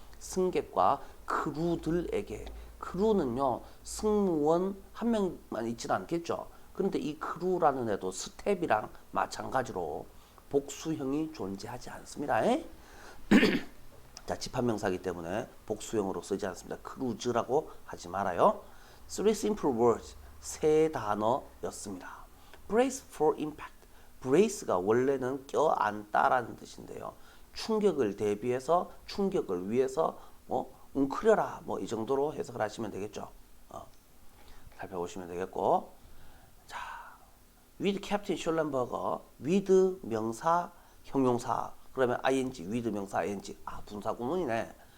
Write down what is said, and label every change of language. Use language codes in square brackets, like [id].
[ko] 승객과 크루들에게. 크루는요, 승무원 한 명만 있지는 않겠죠. 그런데 이 크루라는 애도 스텝이랑 마찬가지로 복수형이 존재하지 않습니다. 자, 집합명사이기 때문에 복수형으로 쓰지 않습니다. 크루즈라고 하지 말아요. [en] Three simple words, [ko] 세 단어였습니다. [en] Brace for impact. [ko] brace가 원래는 껴안다라는 뜻인데요. 충격을 대비해서, 충격을 위해서 웅크려라, 뭐 이 정도로 해석을 하시면 되겠죠. 살펴보시면 되겠고, 자, with Captain Schellenberger, with 명사, 형용사, 그러면 ing, with 명사, ing, 분사 구문이네.